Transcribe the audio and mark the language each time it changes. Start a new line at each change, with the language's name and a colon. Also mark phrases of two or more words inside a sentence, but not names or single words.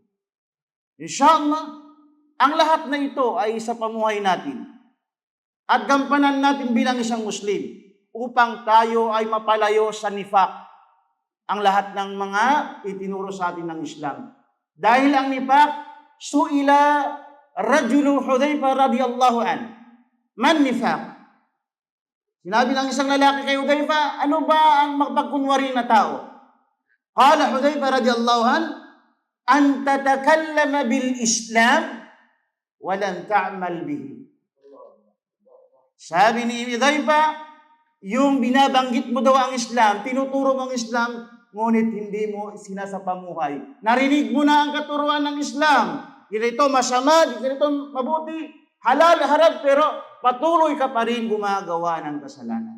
Filipino: Inshallah, ang lahat na ito ay sa pamuhay natin at gampanan natin bilang isang Muslim upang tayo ay mapalayo sa nifaq, ang lahat ng mga itinuro sa atin ng Islam.
Arabic: Dahil ang nifaq, سئل رجل حذيفة رضي الله عنه ما النفاق?
Filipino: Sinabi ng isang lalaki kay Hudzaifah, ano ba ang magpagkunwari na tao?
Arabic: قال حذيفة رضي الله عنه تتكلم بالإسلام ولم تعمل به.
Filipino: Sabi ni Hudzaifah, yung binabanggit mo daw ang Islam, tinuturo mo ang Islam, ngunit hindi mo sinasapamuhay. Narinig mo na ang katuruan ng Islam. Ganito masama, ganito mabuti, halal, haram, pero patuloy ka pa rin gumagawa ng kasalanan.